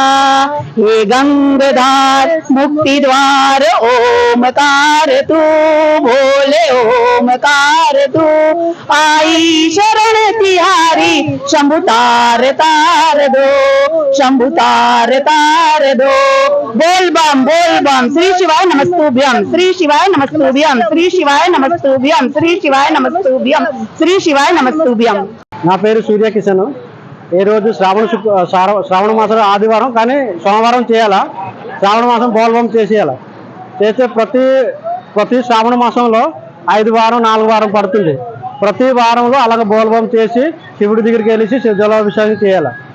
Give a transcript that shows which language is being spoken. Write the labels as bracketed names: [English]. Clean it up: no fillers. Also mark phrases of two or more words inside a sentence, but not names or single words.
[Hindi] हे गंगाधार मुक्ति द्वार ओमकार तू, बोले ओमकार तू। आई शरण तिहारी शंभु तार तार दो, शंभु तार तार दो। [Sanskrit] बोल बम श्री शिवाय नमस्तुभ्यम, श्री शिवाय नमस्तुभ्यम, श्री शिवाय नमस्तुभ्यम, श्री शिवाय नमस्तुभ्यम, श्री शिवाय नमस्तुभ्यम। [Telugu] నా పేరు సూర్య కిషన్. ఈ రోజు శ్రావణ మాసం ఆదివారం, కానీ సోమవారం చేయాలా. శ్రావణ మాసం బోల్బం చేసేయాలి. చేస్తే ప్రతి శ్రావణ మాసంలో 5 వారం 4 వారం పడుతుంది. ప్రతి వారంలో అలాగే బోల్బం చేసి శివుడి దగ్గరికి వెళ్ళి జలాభిషేకం చేయాలి.